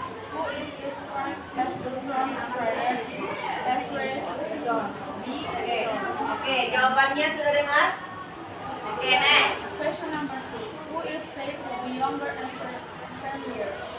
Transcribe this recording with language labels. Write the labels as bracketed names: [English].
[English] Who is described as the strong strider? Answer is John. B. [Indonesian] Oke, jawabannya sudah dengar? [English] Oke, next. Question number 2. Who is said to be younger and 10 years?